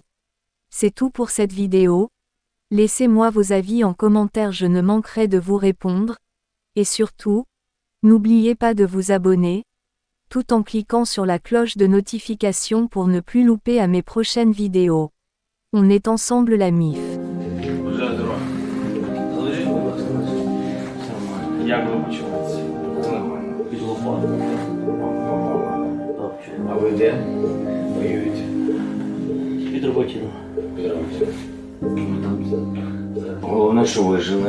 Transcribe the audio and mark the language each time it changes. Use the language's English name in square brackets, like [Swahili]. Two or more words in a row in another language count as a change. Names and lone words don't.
[French] C'est tout pour cette vidéo, laissez-moi vos avis en commentaire, je ne manquerai de vous répondre, et surtout, n'oubliez pas de vous abonner, tout en cliquant sur la cloche de notification pour ne plus louper à mes prochaines vidéos. On est ensemble la MIF. [Ukrainian] Як ви почуваєтеся? Нормально. Підлопали. А ви де? Воюєте? Під Роботіно. Головне, що вижили.